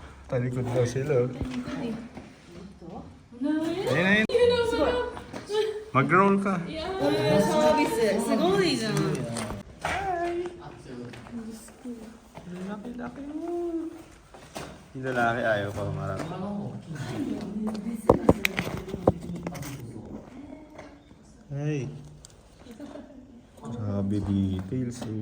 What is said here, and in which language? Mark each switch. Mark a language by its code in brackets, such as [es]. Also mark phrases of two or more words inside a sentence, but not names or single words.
[tl] Talikod daw sila. Ayun, ayun. Mag-roll ka. [ja] サービスすごいじゃん。 [tl] Laki-laki mo. Yung lalaki ayaw pa marami. [en] Hey. [tl] Grabe details eh.